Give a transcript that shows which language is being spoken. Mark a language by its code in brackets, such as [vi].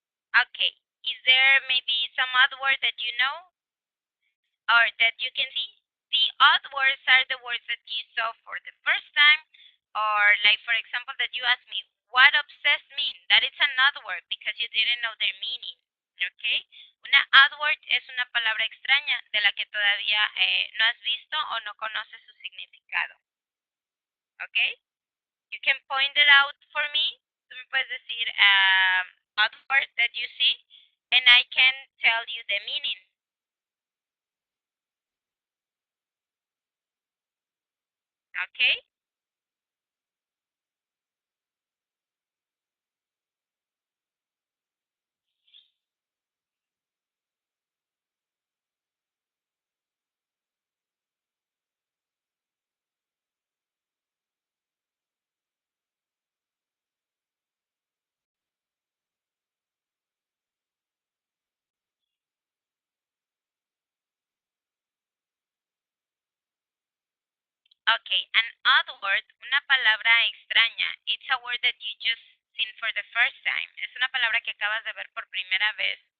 [en] Okay, is there maybe some other word that you know or that you can see? The odd words are the words that you saw for the first time, or like for example that you asked me, what obsessed mean? That is an odd word because you didn't know their meaning. Okay? [es] Una odd word es una palabra extraña de la que todavía no has visto o no conoces su significado. [en] Okay? You can point it out for me. [es] Tú me puedes decir [en] odd word that you see, and I can tell you the meaning. Okay? Okay, an odd word, [es] una palabra extraña. [en] It's a word that you just seen for the first time. [es] Es una palabra que acabas de ver por primera vez.